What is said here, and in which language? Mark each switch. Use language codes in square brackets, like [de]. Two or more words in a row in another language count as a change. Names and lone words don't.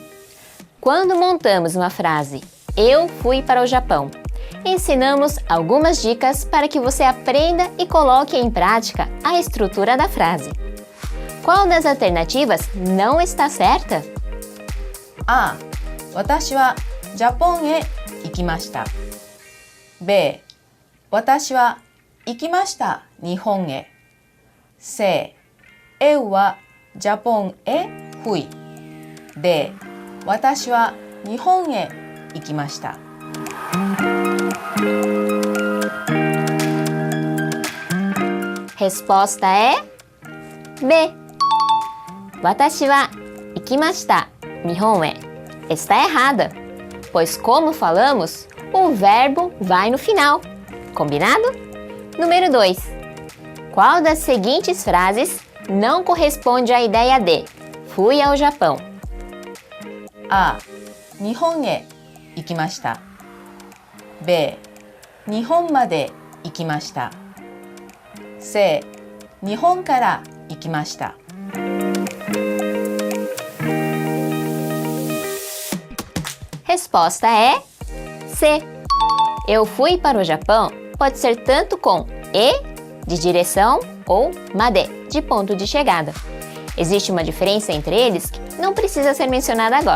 [pt] Quando montamos uma frase "Eu fui para o Japão", ensinamos algumas dicas para que você aprenda e coloque em prática a estrutura da frase. Qual das alternativas não está certa? A. [ja] 私はジャポンへ行きました。B. 私は行きました日本へ。C. Eu はジャポンへフイ。D. 私は日本へ行きました。 [pt] Resposta é B. [ja] 私は行きました日本へ. [pt] Está errada. pois como falamos, o verbo vai no final. Combinado? Número 2. Qual das seguintes frases não corresponde à ideia de fui ao Japão? A. [ja] 日本へ行きました。B. 日本まで行きました。C. 日本から行きました。 [pt] Resposta é C. Eu fui para o Japão pode ser tanto com e, de direção, ou made, de ponto de chegada. Existe uma diferença entre eles que não precisa ser mencionada agora.